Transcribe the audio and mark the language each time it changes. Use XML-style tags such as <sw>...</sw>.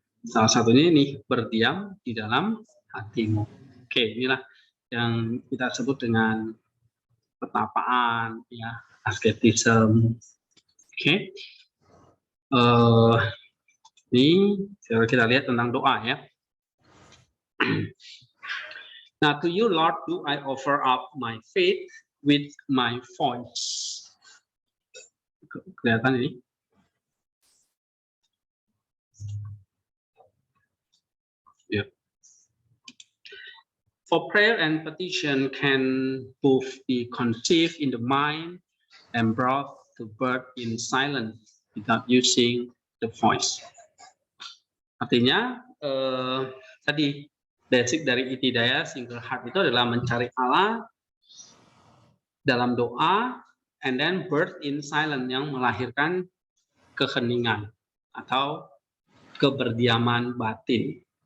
<id>Salah satunya ini berdiam di dalam hatimu. Oke, inilah yang kita sebut dengan petapaan, ya, asketisme. Oke, ini kita lihat tentang doa ya.</id> <en>Now, to you, Lord, do I offer up my faith with my voice.</en> <id>Kelihatan ini?</id> <en>Yeah. For prayer and petition can both be conceived in the mind and brought to birth in silence without using the voice.</en> <id>Artinya, tadi basic dari Itidaya Single Heart itu adalah mencari Allah dalam doa,</id> <en>and then birth in silence</en> <id>yang melahirkan keheningan atau keberdiaman batin.</id>